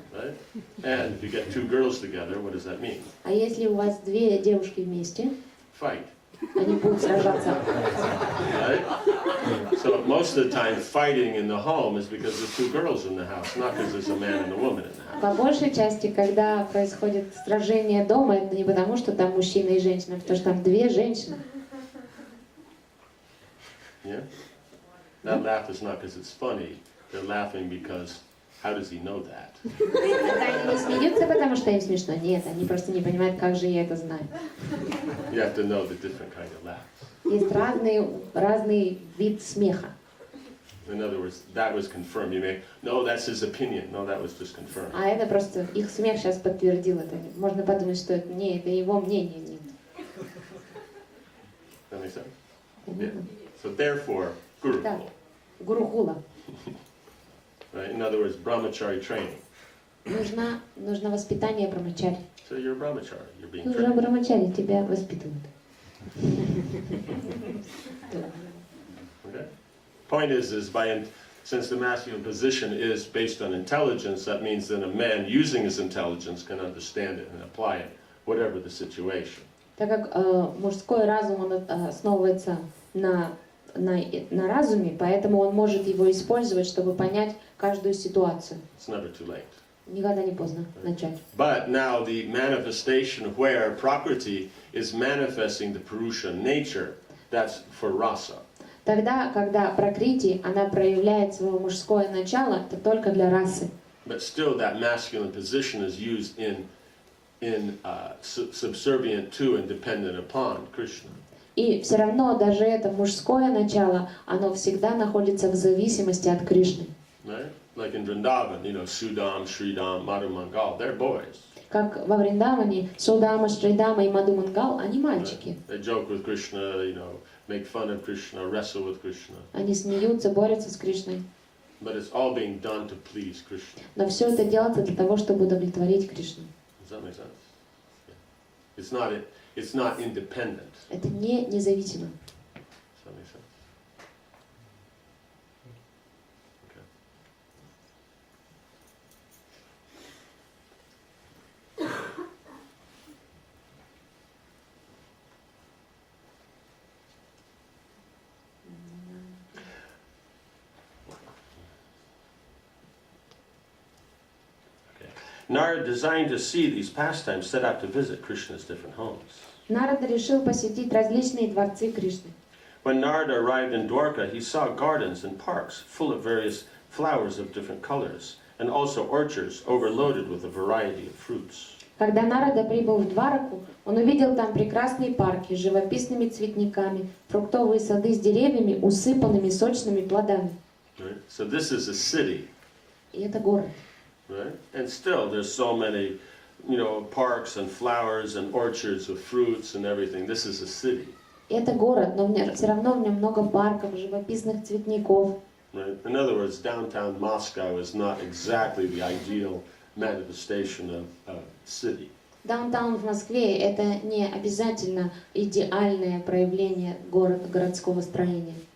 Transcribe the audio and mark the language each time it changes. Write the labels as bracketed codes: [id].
[en] Right? And if you get two girls together, what does that mean? [ru] А если у вас две девушки вместе, [en] Fight. [ru] они будут сражаться. [en] Right? So most of the time, fighting in the home is because there's two girls in the house, not because there's a man and a woman in the house. [ru] По большей части, когда происходит сражение дома, это не потому, что там мужчина и женщина, а потому что там две женщины. [en] Yeah? That laugh is not because it's funny. They're laughing because how does he know that? [ru] Это они не смеются, потому что им смешно. Нет, они просто не понимают, как же я это знаю. [en] You have to know the different kind of laugh. [ru] Есть разный вид смеха. [en] In other words, that was confirmed. You may, no, that's his opinion. No, that was just confirmed. [ru] А это просто их смех сейчас подтвердил это. Можно подумать, что это не, это его мнение. Нет. [en] That makes sense? Yeah. So therefore, Gurukula. [ru] Да. Гурукула. [en] Right? In other words, brahmachari training. [ru] Нужно воспитание брамачари. [en] So you're a brahmachari. You're being [ru] Ты уже [en] trained. [ru] брамачари, тебя воспитывают. [en] Okay? Point is since the masculine position is based on intelligence, that means that a man using his intelligence can understand it and apply it, whatever the situation. [ru] Так как мужской разум он основывается на разуме, поэтому он может его использовать, чтобы понять каждую ситуацию. [en] It's never too late. [ru] Никогда не поздно начать. [en] But now the manifestation where Prakriti is manifesting the Purusha nature, that's for rasa. [ru] Тогда, когда пракрити, она проявляет свое мужское начало, это только для расы. [en] But still that masculine position is used in subservient to and dependent upon Krishna. [ru] И все равно даже это мужское начало, оно всегда находится в зависимости от Кришны. [en] Right? Like in Vrindavan, Sudam, Sridam, Madhu Mangal, they're boys. [ru] Как во Вриндаване, Судама, Шридама и Мадху Мангал, они мальчики. [en] Right? They joke with Krishna, make fun of Krishna, wrestle with Krishna. [ru] Они смеются, борются с Кришной. [en] But it's all being done to please Krishna. [ru] Но все это делается для того, чтобы удовлетворить Кришну. [en] Does that make sense? Yeah. It's not independent. [ru] Это не независимо. [en] Does that make sense? Okay. Narada, designed to see these pastimes, set out to visit Krishna's different homes. [ru] Нарада решил посетить различные дворцы Кришны. [en] When Narada arrived in Dwarka, he saw gardens and parks full of various flowers of different colors, and also orchards overloaded with a variety of fruits. [ru] Когда Нарада прибыл в Двараку, он увидел там прекрасные парки с живописными цветниками, фруктовые сады с деревьями, усыпанными сочными плодами. [en] Right? So this is a city, [ru] И это город. [en] right? And still, there's so many, parks and flowers and orchards with fruits and everything. This is a city. [ru] И это город, но все равно в нем много парков, живописных цветников. [en] Right? In other words, downtown Moscow is not exactly the ideal manifestation of a city. [ru] Даунтаун в Москве – это не обязательно идеальное проявление городского строения.